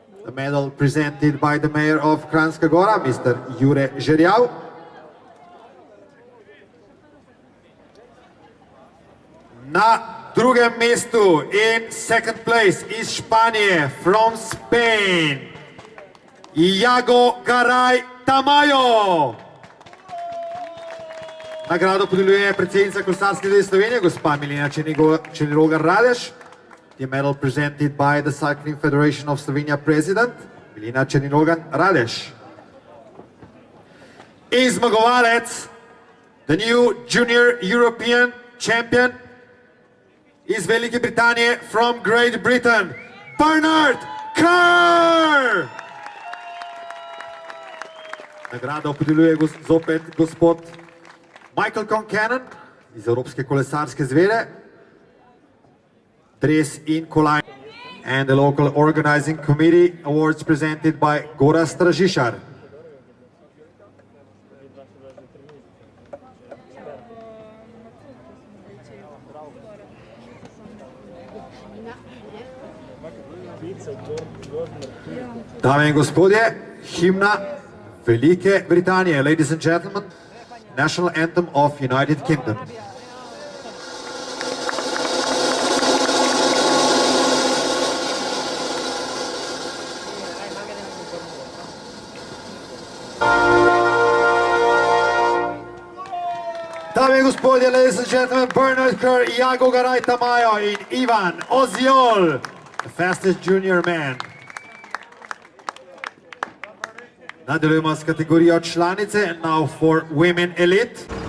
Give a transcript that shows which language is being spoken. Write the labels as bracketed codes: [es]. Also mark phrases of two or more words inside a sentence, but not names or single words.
[en] The medal presented by the mayor of Kranjska Gora, Mr. [sl] Jure Žerjav. Na drugem mestu [en] in second place [sl] iz Španije, [en] from Spain, Iago Garay Tamayo. [sl] Nagrado podeljuje predsednica Kolesarske zveze Slovenije, gospa Milena Černirogar Radeš. [en] The medal presented by the Cycling Federation of Slovenia president, Milena Černirogar Radeš. [sl] In zmagovalec, [en] the new junior European champion [sl] iz Velike Britanije, [en] from Great Britain, Bernard Kerr. [sl] Nagrado podeljuje zopet gospod Michael Concannon iz Evropske kolesarske zveze. Dres in kolajna. [en] And the local organizing committee awards presented by Gorazd Stražišar. [sl] Dame in gospodje, himna Velike Britanije, [en] ladies and gentlemen, national anthem of United Kingdom. [sl] Dame in gospodje, [en] ladies and gentlemen, Bernard Kerr, Iago Garay Tamayo in Ivan Oziol, the fastest junior man. [sl] Nadaljujemo s kategorijo članice, [en] now for women elite.